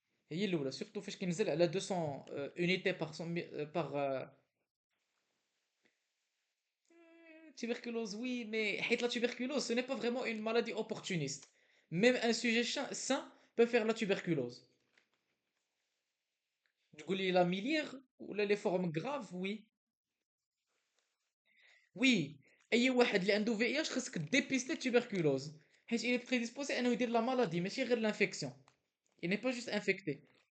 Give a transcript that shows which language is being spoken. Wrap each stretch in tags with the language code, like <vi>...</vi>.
<ar>هي الاولى</ar> <fr>surtout</fr> <ar>فاش كينزل على</ar> <fr>200 unités par tuberculose, oui, mais la tuberculose, ce n'est pas vraiment une maladie opportuniste. Même un sujet sain peut faire la tuberculose. Du coup, la milière ou les formes graves, oui. Oui,</fr> <ar>أي واحد اللي عنده VIH خصك</ar> <fr>dépister</fr> <ar>tuberculose. حيت</ar> <fr>il est prédisposé</fr> <ar>أنه يدير</ar> <fr>la maladie</fr> <ar>ماشي غير</ar> <fr>l'infection. Il n'est pas juste infecté.</fr>